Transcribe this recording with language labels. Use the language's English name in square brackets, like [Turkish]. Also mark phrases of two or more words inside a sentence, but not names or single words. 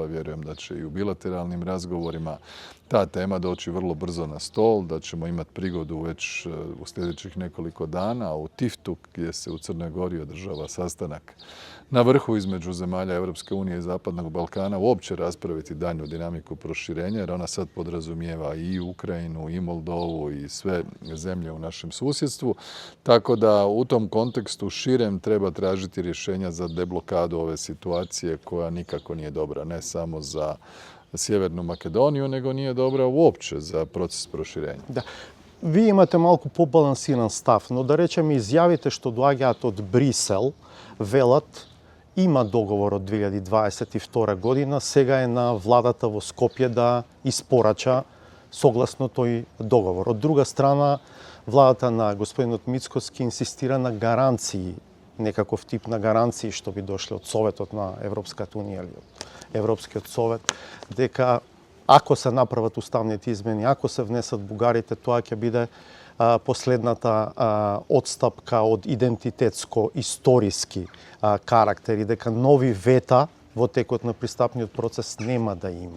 [Croatian] vjerujem da će i u bilateralnim razgovorima ta tema doći vrlo brzo na stol, da ćemo imati prigodu već u sljedećih nekoliko dana u Tiftu, gdje se u Crnoj Gori održava sastanak na vrhu između zemalja Europske unije i Zapadnog Balkana, uopće raspraviti daljnju dinamiku proširenja, jer ona sad podrazumijeva i Ukrajinu, i Moldovu, i sve zemlje u našem susjedstvu. Tako da u tom kontekstu širem treba tražiti rješenja za deblokadu ove situacije koja nikako nije dobra, ne samo za Sjevernu Makedoniju, nego nije dobra uopće za proces proširenja. Da. [Macedonian] Vi imate малку побалансиран став, но да речеме изјавите што доаѓаат од Брисел велат има договор од 2022 година, сега е на владата во Скопје да испорача согласно тој договор. Од друга страна, владата на господинот Мицкоски инсистира на гаранции, некаков тип на гаранции што би дошле од Советот на Европската унија или од Европскиот совет, дека ако се направат уставните измени, ако се внесат бугарите, тоа ќе биде последната одстапка од идентитетско-историски карактер и дека нови вета во текот на пристапниот процес нема да има.